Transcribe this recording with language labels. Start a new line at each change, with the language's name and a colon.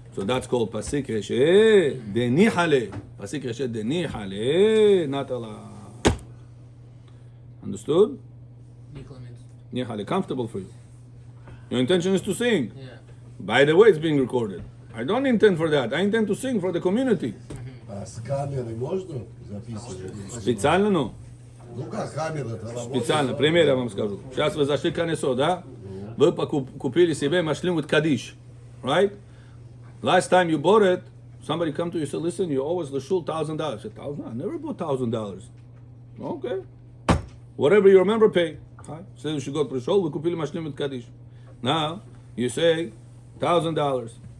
English: So that's called pasik reshe denihale. Pasik reshe denihale, not allowed. Understood? Nihale, comfortable for you. Your intention is to sing. Yeah. By the way, it's being recorded. I don't intend for that. I intend to sing for the community.
Russian: А с камерой можно записывать? Специально, ну? Ну как, камера-то работает? Специально. Пример я вам скажу. Сейчас вы зашли к колесо, да? Вы купили себе машлим
English: with Kaddish. Right? Last time you bought it, somebody come to you and said, listen, you owe us the shul $1,000. I said, $1,000? I never bought $1,000. Okay. Whatever you remember, pay. Say you should go to the shul, we
Russian: купили
English: машлим with Kaddish. Now, you say $1,000.